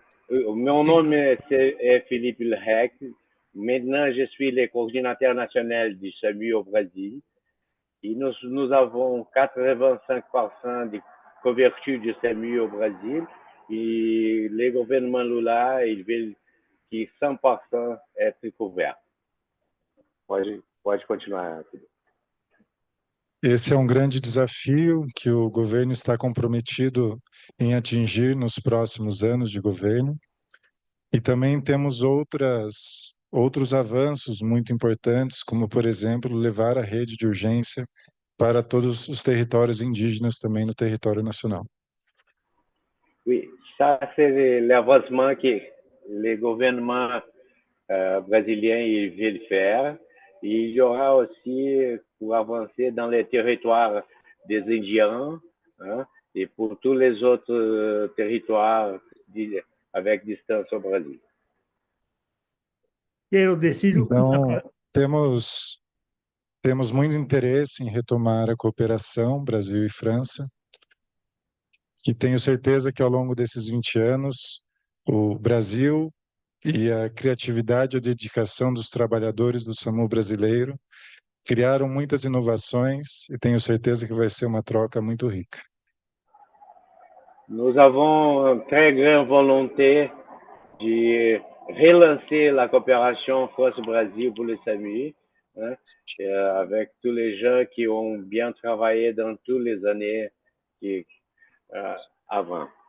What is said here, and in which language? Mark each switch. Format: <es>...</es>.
<fr>Mon nom est Philippe Lehec. Maintenant, je suis le coordinateur national du SAMU au Brésil. Et nous avons 85% de couverture du SAMU au Brésil. Et le gouvernement Lula, il veut que 100% être couvert.</fr> <pt>Pode continuar. Esse é um grande desafio que o governo está comprometido em atingir nos próximos anos de governo. E também temos outros avanços muito importantes, como, por exemplo, levar a rede de urgência para todos os territórios indígenas também no território nacional.</pt> <fr>Oui, ça c'est l'avancement que le gouvernement brésilien il veut le faire. Et il y aura aussi pour avancer dans les territoires des Indiens, hein, et pour tous les autres territoires avec distance au Brasil.</fr> <pt>Quero dizer Então, temos muito interesse em retomar a cooperação Brasil e França, e tenho certeza que ao longo desses 20 anos, o Brasil e a criatividade e a dedicação dos trabalhadores do SAMU brasileiro criaram muitas inovações e tenho certeza que vai ser uma troca muito rica.</pt> <fr>Nous avons une très grande volonté de relancer la coopération France-Brésil pour le SAMU, hein, avec tous les gens qui ont bien travaillé dans toutes les années avant.</fr>